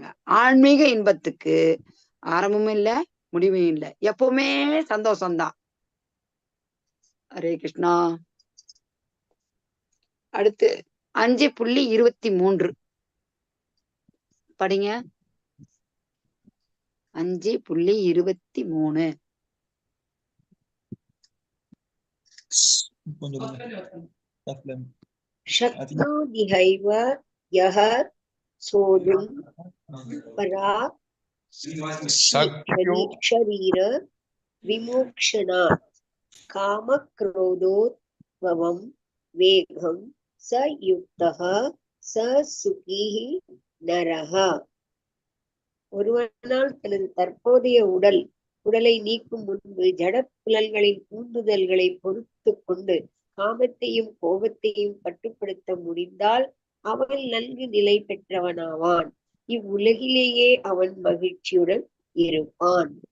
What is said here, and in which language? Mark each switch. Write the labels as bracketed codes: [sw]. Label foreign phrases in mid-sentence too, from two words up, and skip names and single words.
[ta] ஆன்மீக இன்பத்துக்கு ஆரம்பமும் இல்லை, முடிவும் இல்லை, எப்பவுமே சந்தோஷம்தான். [sa] हरे कृष्ण. [ta] அடுத்து 5.23 படிங்க. 5.23 [sa] शक्नोतिहैव यः सोढुं पराक् शरीर विमोक्षणात् कामक्रोधोद्भवं वेगं स युक्तः स सुखी नरः. [ta] ஒருவனால் தனது தற்போதைய உடலை நீக்கும் முன்பு ஜட புலன்களின் தூண்டுதல்களை பொறுத்து கொண்டு காமத்தையும் கோபத்தையும் கட்டுப்படுத்த முடிந்தால் அவன் நன்கு நிலை பெற்றவனாவான். இவ்வுலகிலேயே அவன் மகிழ்ச்சியுடன் இருப்பான்.